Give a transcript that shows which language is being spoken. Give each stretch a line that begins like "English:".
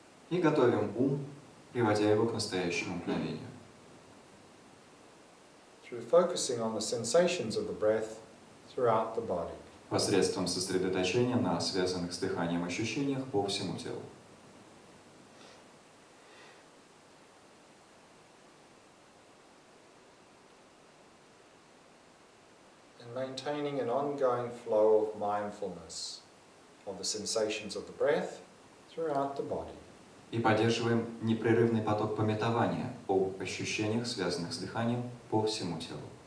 Russian: И готовим ум, приводя его к настоящему мгновению.
English: Through focusing on the sensations of the breath throughout the body.
Russian: посредством сосредоточения на связанных с дыханием ощущениях по всему телу.
English: And maintaining an ongoing flow of mindfulness of the sensations of the breath throughout the body.
Russian: И поддерживаем непрерывный поток памятования об ощущениях, связанных с дыханием по всему телу.